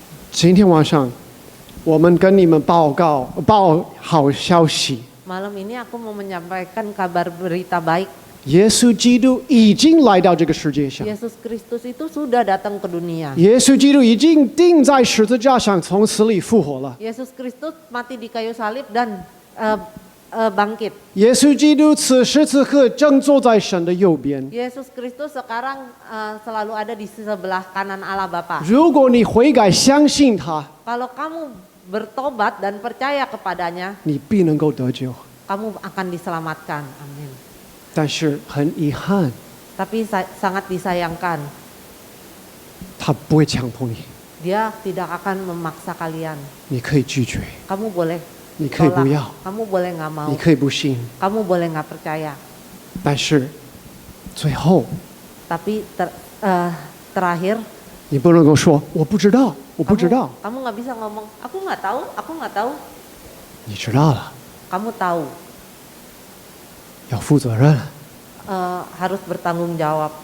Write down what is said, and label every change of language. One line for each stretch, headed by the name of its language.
Chinese: 今天晚上，我们跟你们报好消息。
Indonesian: Malam ini aku mau menyampaikan kabar berita baik.
Chinese: 耶稣基督已经来到这个世界上，
Indonesian: Yesus Kristus itu sudah datang ke dunia.
Chinese: 耶稣基督已经钉在十字架上，从死里复活了。
Indonesian: Yesus Kristus mati di kayu salib dan bangkit.
Chinese: 耶稣基督此时此刻正坐在神的右边。
Indonesian: Yesus Kristus sekarang selalu ada di sebelah kanan Allah Bapa.
Chinese: 如果你悔改相信他，
Indonesian: Kalau kamu bertobat dan percaya kepadanya,
Chinese: 你必能够得救。
Indonesian: kamu akan diselamatkan. Amin.
Chinese: 但是很遗憾，
Indonesian: Tapi sangat disayangkan,
Chinese: 他不会强迫你，
Indonesian: dia tidak akan memaksa kalian.
Chinese: 你可以拒绝，
Indonesian: Kamu boleh
Chinese: 你可以不
Indonesian: tolak,
Chinese: 要，
Indonesian: kamu boleh nggak mau,
Chinese: 你可以不信，
Indonesian: kamu boleh nggak percaya.
Chinese: 但是最后
Indonesian: Tapi terakhir,
Chinese: 你不能够说我不知道，我不知道。
Indonesian: kamu nggak bisa ngomong, aku nggak tahu, aku nggak tahu.
Chinese: 你知道了，
Indonesian: Kamu tahu,
Chinese: 要负责任，
Indonesian: harus bertanggung jawab